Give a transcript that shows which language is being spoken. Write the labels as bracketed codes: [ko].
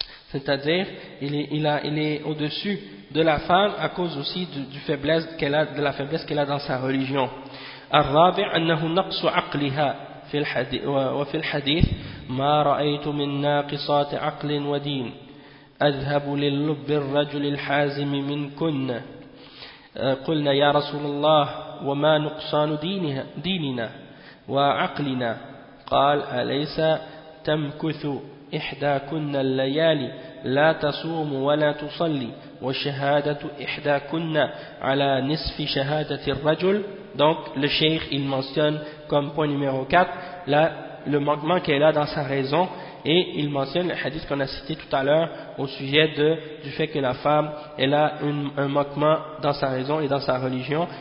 [fr] C'est-à-dire, il est au-dessus de la femme à cause aussi de la faiblesse qu'elle a dans sa religion. [ar] الرابع أنه نقص عقلها وفي الحديث ما رأيت من ناقصات عقل ودين أذهب للب الرجل الحازم من كنا قلنا يا رسول الله وما نقصان ديننا وعقلنا قال أليس تمكث إحدى كنا الليالي لا تصوم ولا تصلي وشهادة إحدى كنا على نصف شهادة الرجل. [fr] Donc, le cheikh, il mentionne comme point numéro 4 le manquement qu'elle a dans sa raison, et il mentionne le hadith qu'on a cité tout à l'heure au sujet du fait que la femme, elle a un manquement dans sa raison et dans sa religion.